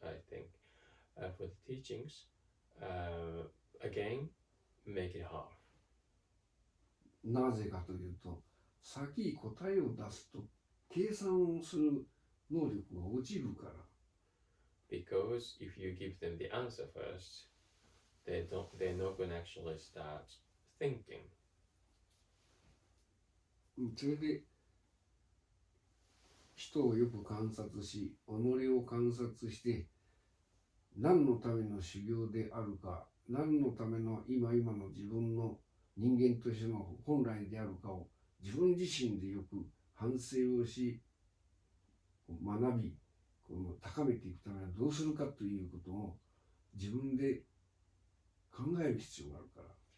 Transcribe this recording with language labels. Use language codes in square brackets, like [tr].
[en] I think for the teachings, again, make it half. [ja] なぜかというと、先答えを出すと計算をする能力が落ちるから。 [en] Because if you give them the answer first, they're not going to actually start thinking. [ja] それで人をよく観察し、己を観察して、何のための修行であるか、何のための今の自分の人間としての本来であるかを自分自身でよく反省をし、学び、高めていくためにはどうするかということを自分で考える必要があるから。